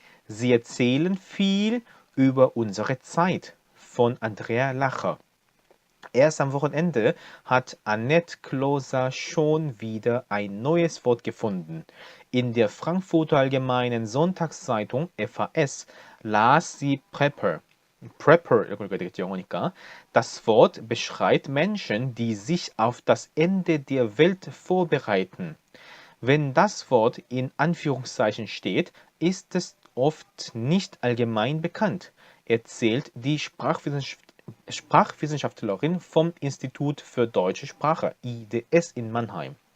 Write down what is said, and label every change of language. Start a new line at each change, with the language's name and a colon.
German: Sie erzählen viel über unsere Zeit von Andrea Lacher. Erst am Wochenende hat Annette Kloser schon wieder ein neues Wort gefunden. In der Frankfurter Allgemeinen Sonntagszeitung FAS las sie Prepper.
Korean: Prepper 읽어야 되겠죠, 영어니까.
German: Das Wort beschreibt Menschen, die sich auf das Ende der Welt vorbereiten. Wenn das Wort in Anführungszeichen steht, ist es oft nicht allgemein bekannt, erzählt die Sprachwissenschaftlerin vom Institut für Deutsche Sprache IDS in Mannheim.